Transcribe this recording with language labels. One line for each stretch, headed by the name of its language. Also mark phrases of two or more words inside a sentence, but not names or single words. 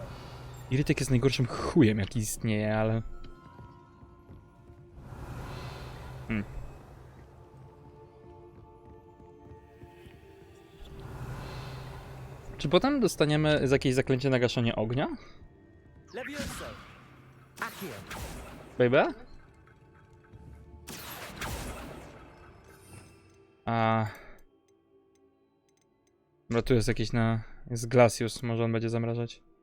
Polish: Irytek jest najgorszym chujem, jaki istnieje, ale... Czy potem dostaniemy z jakieś zaklęcie na gaszenie ognia? Levioso. Accio. Baby? Dobra, tu jest jakiś jest Glacius, może on będzie zamrażać.